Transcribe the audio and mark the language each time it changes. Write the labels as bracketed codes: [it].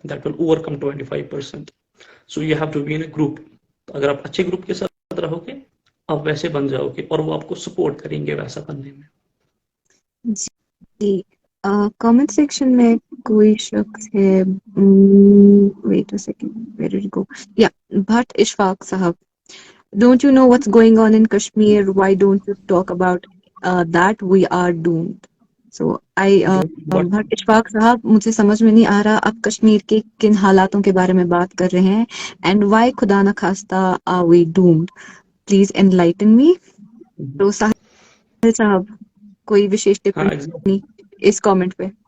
[en] That will overcome 25%. So you have to be in a group. [ur] اگر آپ اچھے group کے ساتھ رہو گے آپ ویسے بن جاؤ گے اور وہ آپ کو سپورٹ کریں گے ویسا بننے میں. جی کامنٹ سیکشن میں کوئی شخص ہے, [en] Wait a second, where did it go? یا Bhat Ashfaq sahab, don't you know what's going on in Kashmir? Why don't you talk about that? We are doomed. [ur] So Bhatt Ashfaq صاحب, مجھے سمجھ میں نہیں آ رہا آپ کشمیر کے کن حالاتوں کے بارے میں بات کر رہے ہیں, [en] and why [ur] خدا نخواستہ [en] are we doomed? Please enlighten me. [ur] تو ساحل صاحب کوئی وشیش ٹپنی اس کامنٹ پہ؟